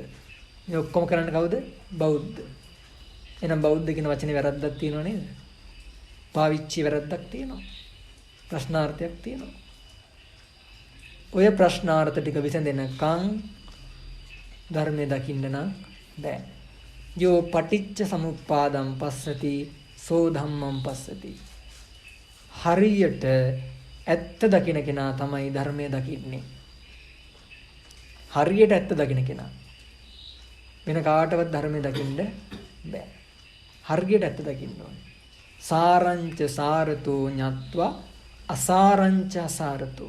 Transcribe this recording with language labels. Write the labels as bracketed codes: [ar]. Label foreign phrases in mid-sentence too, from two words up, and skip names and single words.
[si] මේ ඔක්කොම කරන්නේ කවුද? බෞද්ධ. එහෙනම් බෞද්ධ කියන වචනේ වැරද්දක් තියෙනව නේද? පාවිච්චි වැරද්දක් තියෙනවා. ප්‍රශ්නාර්ථයක් තියෙනවා. ඔය ප්‍රශ්නාර්ථ ටික විසඳෙනකන් ධර්මයේ දකින්න නම් බෑ. [pi] යෝ පටිච්ච සමුප්පාදම් පස්සති සෝ ධම්මං පස්සති. [si] හරියට ඇත්ත දකින කෙනා තමයි ධර්මයේ දකින්නේ. හරියට ඇත්ත දකින්න කෙනා. වෙන කාටවත් ධර්මයේ දකින්න බෑ. හරියට ඇත්ත දකින්න ඕනේ. [pi] සාරංච සාරතෝ ඤත්වා අසාරංච අසාරතෝ.